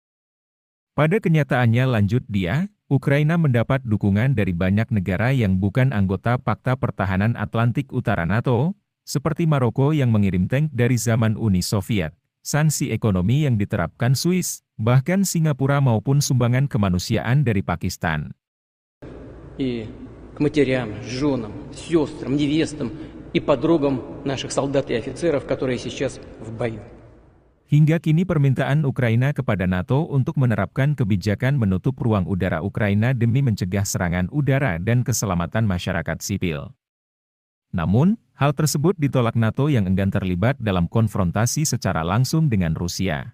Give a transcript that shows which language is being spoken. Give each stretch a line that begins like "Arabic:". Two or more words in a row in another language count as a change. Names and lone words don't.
Indonesian: Pada kenyataannya, lanjut dia, Ukraina mendapat dukungan dari banyak negara yang bukan anggota Pakta Pertahanan Atlantik Utara NATO, seperti Maroko yang mengirim tank dari zaman Uni Soviet, sanksi ekonomi yang diterapkan Swiss, bahkan Singapura maupun sumbangan kemanusiaan dari Pakistan.
Russian: и к матерям, женам, сестрам, невестам и подругам наших солдат и офицеров, которые сейчас в бою.
Indonesian: Hingga kini permintaan Ukraina kepada NATO untuk menerapkan kebijakan menutup ruang udara Ukraina demi mencegah serangan udara dan keselamatan masyarakat sipil. Namun, hal tersebut ditolak NATO yang enggan terlibat dalam konfrontasi secara langsung dengan Rusia.